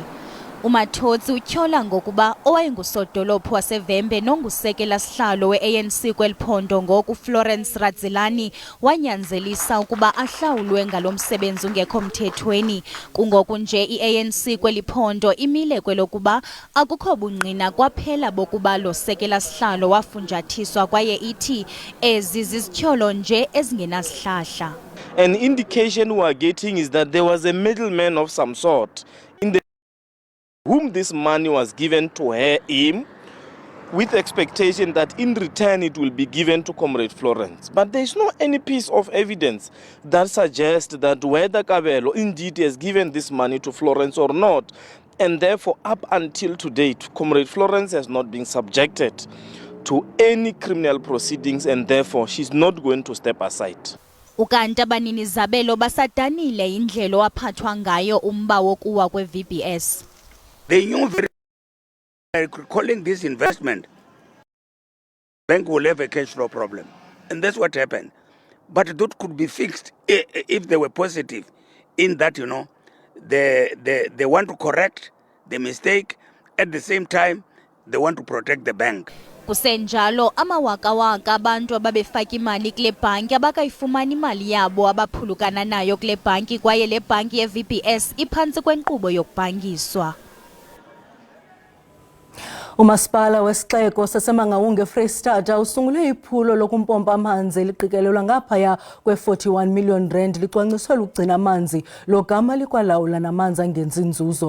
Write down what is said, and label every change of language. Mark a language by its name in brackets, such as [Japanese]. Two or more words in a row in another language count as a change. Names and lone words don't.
[Xhosa] uMatotsi utyhola ngokuba owayengusodolophu waseVembe nongusekela sihlalo we-ANC kweliphondo ngoku Florence Radzilani wanyanzelisa ukuba ahlawulwe ngalo msebenzi ungekho mthethweni. Kungoku nje i-ANC kweliphondo imile kwelokuba akukho bungqina kwaphela bokuba lo sekela sihlalo wafunjathiswa kwaye ithi ezi zizityholo nje ezingenasihlahla. [English] An indication we are getting is that there was a middleman of some sort in the whom this money was given to him with expectation that in return it will be given to Comrade Florence. But there is no any piece of evidence that suggests that whether Kabelo indeed has given this money to Florence or not. And therefore, up until to date, Comrade Florence has not been subjected to any criminal proceedings, and therefore she's not going to step aside. [Xhosa] Ukanti abanini zabelo basadanile indlela waphathwa ngayo umba wokuwa kwe-VBS. [English] They knew very well calling this investment, bank will have a cash flow problem. And that's what happened. But that could be fixed if they were positive in that, they want to correct the mistake. At the same time, they want to protect the bank. [Xhosa] Kusenjalo amawaka-waka abantu ababefaka imali kule bhanki abakayifumani imali yabo abaphulukana nayo kule bhanki kwaye le bhanki ye-VBS iphantsi kwenkqubo yokubhangiswa. Umasipala wesixeko saseMangaung eFreystata usungule iphulo lokumpompa amanzi eliqikelelwa ngaphaya kwe-41 million rand licwangciselwe ukugcina amanzi logama likwalawula namanzi angenzi nzuzo.